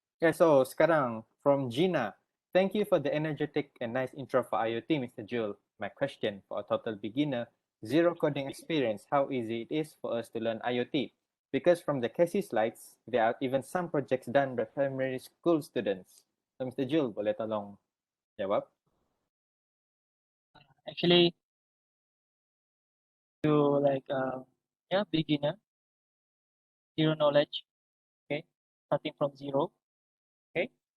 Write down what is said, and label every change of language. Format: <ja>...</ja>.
<en>Okay, so</en> <ms>sekarang</ms> <en>from Gina. Thank you for the energetic and nice intro for IoT, Mr. Jule. My question for a total beginner, zero coding experience, how easy it is for us to learn IoT? Because from the Casey slides, there are even some projects done by primary school students. So Mr.</en> <ms>Jule, boleh tolong jawab?</ms> <en>Actually, to like beginner, zero knowledge, okay, starting from zero, okay.</en>